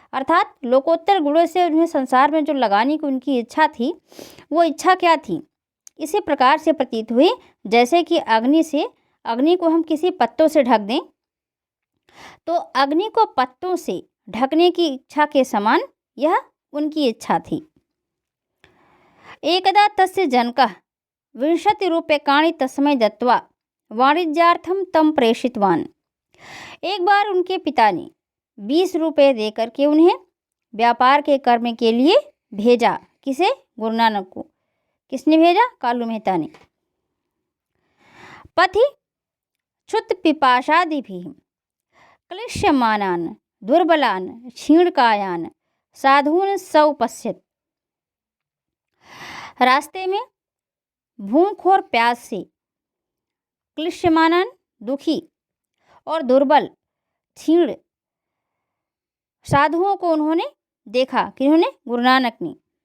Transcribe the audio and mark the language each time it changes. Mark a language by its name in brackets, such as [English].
[Hindi] अर्थात लोकोत्तर गुणों से उन्हें संसार में जो लगाने की उनकी इच्छा थी, वो इच्छा क्या थी? इसी प्रकार से प्रतीत हुई जैसे कि अग्नि को हम किसी पत्तों से ढक दें, तो अग्नि को पत्तों से ढकने की इच्छा के समान यह उनकी इच्छा थी। [Sanskrit] एकदा तस्य जनकः 20 रूप्यकाणि तस्मै दत्त्वा वाणिज्यार्थं तं प्रेषितवान्। [Hindi] एक बार उनके पिता ने 20 रुपये दे करके उन्हें व्यापार के कर्म के लिए भेजा। किसे? गुरु नानक को। किसने भेजा? कालू मेहता ने। [Sanskrit] पथि क्षुत पिपाशादिभिः क्लिश्यमानान् दुर्बलान् क्षीणकायान् साधून् सौपश्यत्। [Hindi] रास्ते में भूख और प्यास से क्लिश्यमानान् दुखी और दुर्बल क्षीण साधुओं को उन्होंने देखा। किन्होंने? गुरु नानक ने।